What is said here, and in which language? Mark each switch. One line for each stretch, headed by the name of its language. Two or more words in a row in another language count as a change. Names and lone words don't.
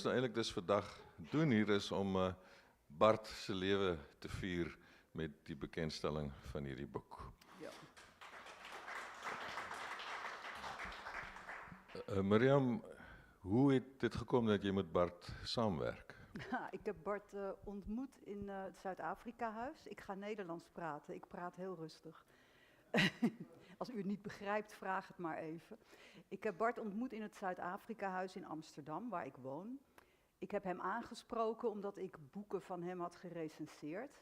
Afrikaans: En wat ons nou eintlik dus vandag doen hier is om Bart se lewe te vier met die bekendstelling van hierdie boek. Ja. Miriam, hoe het dit gekom dat jy met Bart saamwerk?
Dutch: Ja, ik heb Bart ontmoet in het Zuid-Afrika-huis. Ik ga Nederlands praten. Ik praat heel rustig. Als u het niet begrijpt, vraag het maar even. Ik heb Bart ontmoet in het Zuid-Afrika-huis in Amsterdam, waar ik woon. Ik heb hem aangesproken omdat ik boeken van hem had gerecenseerd.